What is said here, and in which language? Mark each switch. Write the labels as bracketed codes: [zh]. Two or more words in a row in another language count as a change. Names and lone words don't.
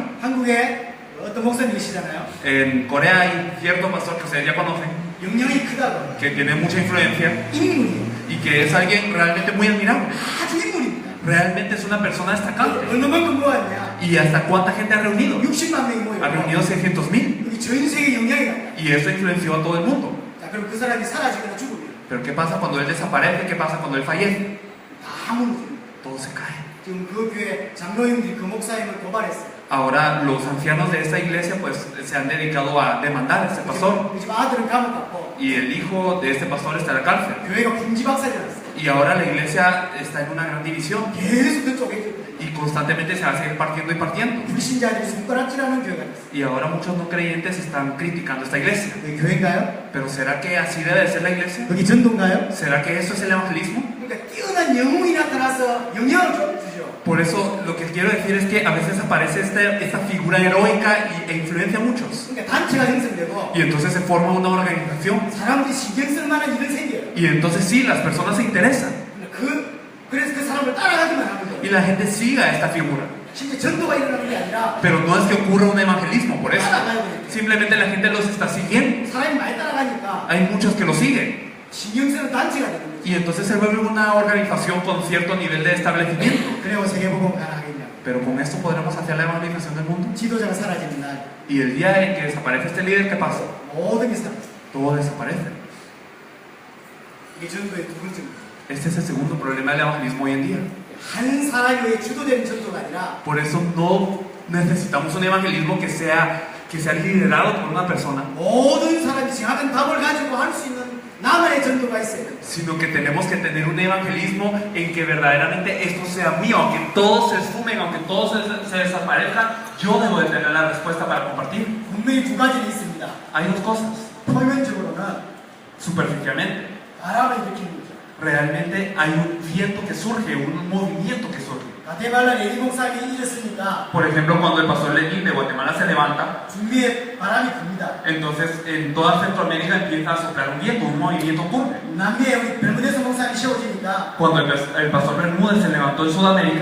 [ko] 한국에 어떤 목사님 계시잖아요. [es] En Corea hay cierto pastor que ustedes ya conocen, [ko] 영향이 크다고. [es] que tiene mucha influencia [ko] 인물이에요. [es] y que es alguien realmente muy admirable. [ko] 아주 인물입니다. [es] Realmente es una persona destacable. [ko] 얼마만큼 모았냐? [es] ¿Y hasta cuánta gente ha reunido? [ko] 60만 명이 모여요. [es] Ha reunido 600,000. [ko] 여기 전 세계 영향이 나요. [es] Y eso influenció a todo el mundo. [ko] 자, 그럼 그 사람이 사라지거나 죽으면 [es] Pero ¿qué pasa cuando él desaparece? ¿Qué pasa cuando él fallece? [ko] 다 무너져요. [es] Todo se cae. [ko] 지금 그 교회 장로님들이 그 목사님을 고발했어요. [es] Ahora los ancianos de esta iglesia pues se han dedicado a demandar a este pastor. [ko] 지금 아들은 감옥 갔고 [es] Y el hijo de este pastor está en la cárcel. [ko] 교회가 군지박살이 났어요. [es] Y ahora la iglesia está en una gran división. [ko] 계속 그쪽에 [es] Y constantemente se va a seguir partiendo y partiendo. [ko] 불신자들이 손가락질하는 교회가 됐어요. [es] Y ahora muchos no creyentes están criticando esta iglesia. [ko] 여기 교회인가요? [es] Pero ¿será que así debe de ser la iglesia? [ko] 여기 전도인가요? [es] ¿Será que eso es el evangelismo? [ko] 그러니까 뛰어난 영웅이 나타나서 영향을 주죠. [es] Por eso lo que quiero decir es que a veces aparece esta figura heroica e influencia a muchos. [ko] 그러니까 단체가 형성되고 [es] Y entonces se forma una organización. [ko] 사람들이 신경 쓸 만한 일은 생겨요. [es] Y entonces sí, las personas se interesan. [ko] 그래서 그 사람을 따라가기만 하는 거예요. [es] Y la gente siga a esta figura. [ko] 진짜 전도가 일어나는 게 아니라 [es] Pero no es que ocurra un evangelismo por eso. [ko] 따라가야 돼요. [es] Simplemente la gente los está siguiendo. [ko] 사람이 많이 따라가니까 [es] Hay muchos que lo siguen. [ko] 신경 쓰는 단체가 되는 거죠. [es] Y entonces se vuelve una organización con cierto nivel de establecimiento. [ko] 그리고 세계복음 가능하겠냐. [es] Pero con esto podremos hacer la evangelización del mundo. [ko] 지도자가 사라지는 날 [es] Y el día en que desaparece este líder, ¿qué pasa? [ko] 모든 게 사라져. [es] Todo desaparece. [ko] 이게 전도의 두 번째 문제. [es] Este es el segundo problema del evangelismo hoy en día. [ko] 한 사람이 왜 주도되는 전도가 아니라 [es] Por eso no necesitamos un evangelismo que sea liderado por una persona, [ko] 모든 사람이 정확한 답을 가지고 할 수 있는 나만의 전도가 있어요. [es] sino que tenemos que tener un evangelismo en que verdaderamente esto sea mío, aunque todos se esfumen, aunque todos se desaparezcan, yo debo de tener la respuesta para compartir. [ko] 분명히 두 가지는 있습니다. [es] Hay dos cosas. [ko] 표면적으로는 [es] Superficialmente, [ko] 바람을 일으키는 거죠. [es] realmente hay un viento que surge, un movimiento que surge. [ko] 가테말라 레니 목사님이 일었으니까 [es] Por ejemplo, cuando el pastor Lenin de Guatemala se levanta, [ko] 중미에 바람이 붑니다. [es] entonces en toda Centroamérica empieza a soplar un viento, un movimiento ocurre. [ko] 남미에 우리 벨무데스 목사님이 세워지니까 [es] Cuando el pastor Bermúdez se levantó en Sudamérica,